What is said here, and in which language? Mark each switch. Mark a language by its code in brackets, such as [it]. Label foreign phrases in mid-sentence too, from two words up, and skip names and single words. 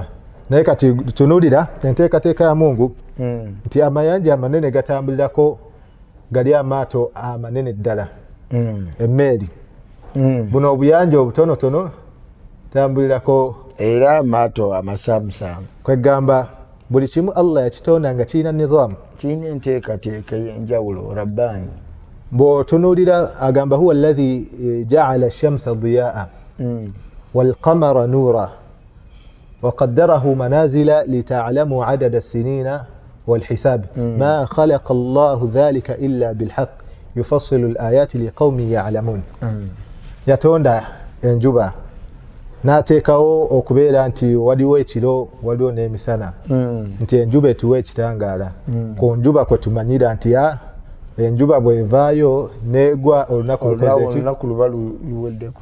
[lg] Naye kati tunuulira enteekateeka ya Mungu nti amayanja amanene gatambulirako gali amaato amanene ddala, emmeeri. Buno obuyanja obutonotono tambulirako era amaato amasaamusaamu. Kwegamba buli kimu Allah yakitonda nga kirina nizaamu, kirina enteekateeka y'enjawulo rabbaani. bw'otunuulira agamba [ar] هو الذي جعل الشمس ضياء والقمر نورا وقدره منازل لتعلموا عدد السنين والحساب ما خلق الله ذلك إلا بالحق يفصل الآيات لقوم يعلمون. [lg] yatonda enjuba n'ateekawo okubeera nti waliwo ekiro waliwo n'emisana, nti enjuba etuwa ekitangaala. Ku njuba kwe tumanyira nti enjuba bw'evaayo n'egwa olunaku luba luweddeko